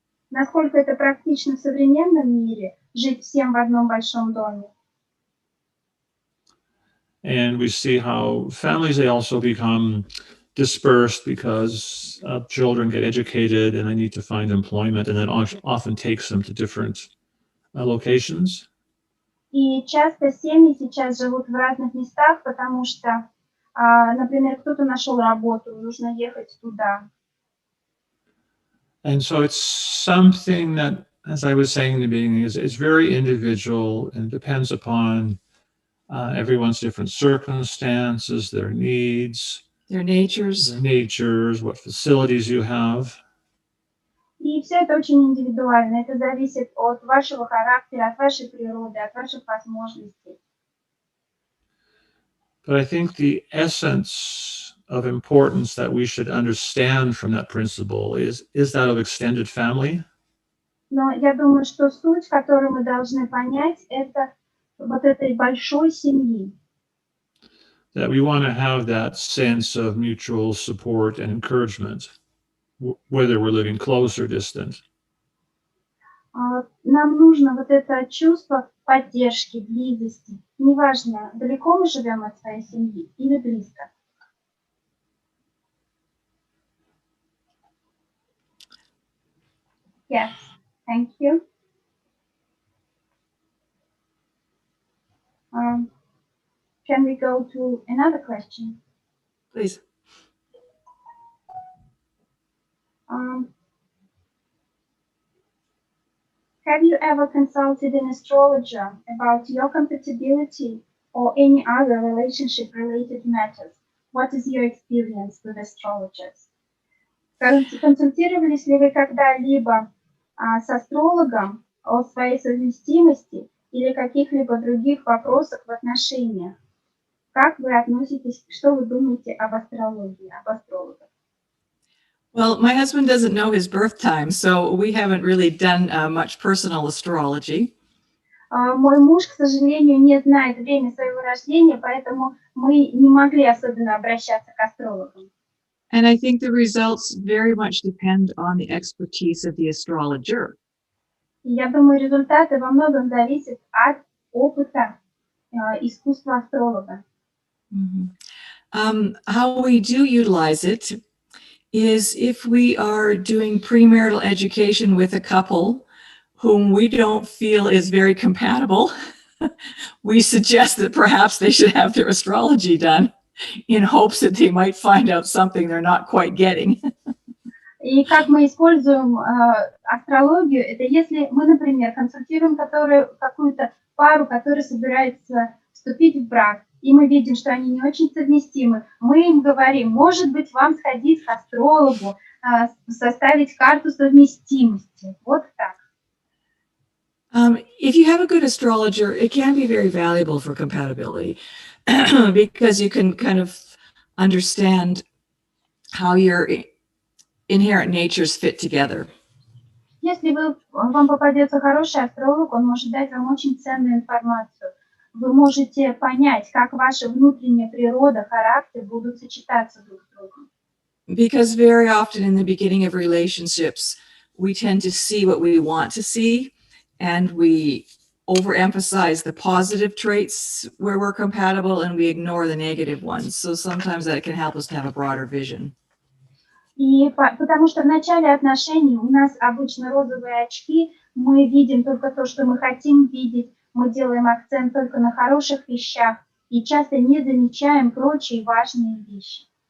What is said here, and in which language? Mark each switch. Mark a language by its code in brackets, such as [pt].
[ru] насколько это практично в современном мире, жить всем в одном большом доме. [en] And we see how families, they also become dispersed because children get educated and they need to find employment, and that often takes them to different locations. [ru] И часто семьи сейчас живут в разных местах, потому что, например, кто-то нашел работу, нужно ехать туда. [en] And so it's something that, as I was saying in the beginning, is very individual and depends upon everyone's different circumstances, their needs, Their natures. what facilities you have. [ru] И все это очень индивидуально. Это зависит от вашего характера, от вашей природы, от ваших возможностей. [en] But I think the essence of importance that we should understand from that principle is that of extended family. [ru] Но я думаю, что суть, которую мы должны понять, это вот этой большой семьи. [en] That we want to have that sense of mutual support and encouragement, whether we're living close or distant. [ru] Нам нужно вот это чувство поддержки, близости. Неважно, далеко мы живем от своей семьи или близко. [en] Yes, thank you. Can we go to another question? Please. Have you ever consulted an astrologer about your compatibility or any other relationship-related matters? What is your experience with astrologers? [ru] Консультировались ли вы когда-либо с астрологом о своей совместимости или каких-либо других вопросах в отношениях? Как вы относитесь, что вы думаете об астрологии, об астрологах? [en] Well, my husband doesn't know his birth time, so we haven't really done much personal astrology. [ru] Мой муж, к сожалению, не знает время своего рождения, поэтому мы не могли особенно обращаться к астрологам. [en] And I think the results very much depend on the expertise of the astrologer. [ru] Я думаю, результаты во многом зависят от опыта, искусства астролога. [en] How we do utilize it is if we are doing premarital education with a couple whom we don't feel is very compatible, we suggest that perhaps they should have their astrology done in hopes that they might find out something they're not quite getting. [ru] И как мы используем астрологию, это если мы, например, консультируем какую-то пару, которая собирается вступить в брак, и мы видим, что они не очень совместимы, мы им говорим, может быть, вам сходить к астрологу, составить карту совместимости. Вот так. [en] If you have a good astrologer, it can be very valuable for compatibility because you can kind of understand how your inherent natures fit together. [ru] Если вам попадется хороший астролог, он может дать вам очень ценную информацию. Вы можете понять, как ваша внутренняя природа, характер будут сочетаться друг с другом. [en] Because very often in the beginning of relationships, we tend to see what we want to see, and we overemphasize the positive traits where we're compatible, and we ignore the negative ones. So sometimes that can help us to have a broader vision. [ru] И потому что в начале отношений у нас обычно розовые очки, мы видим только то, что мы хотим видеть, мы делаем акцент только на хороших вещах и часто не замечаем прочие важные вещи.